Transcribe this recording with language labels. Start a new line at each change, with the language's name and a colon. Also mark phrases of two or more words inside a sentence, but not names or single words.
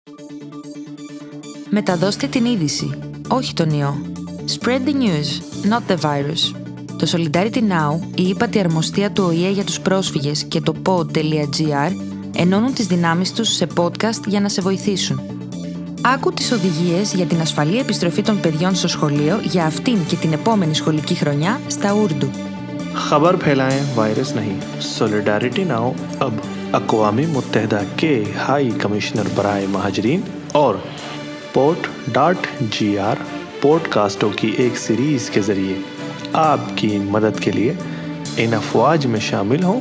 Greek: Μεταδώστε την είδηση, όχι τον ιό.
English: Spread the news, not the virus.
Greek: Το Solidarity Now, η ύπατη αρμοστία του ΟΗΕ για τους πρόσφυγες και το pod.gr ενώνουν τις δυνάμεις τους σε podcast για να σε βοηθήσουν. Άκου τις οδηγίες για την ασφαλή επιστροφή των παιδιών στο σχολείο για αυτήν και την επόμενη σχολική χρονιά στα Ούρντου.
Urdu: خبر پھیلائیں وائرس نہیں. سولیڈارٹی ناؤ اب اقوام متحدہ کے ہائی کمشنر برائے مہاجرین اور pod.gr پوڈ کاسٹوں کی ایک سیریز کے ذریعے آپ کی مدد کے لیے ان افواج میں شامل ہوں.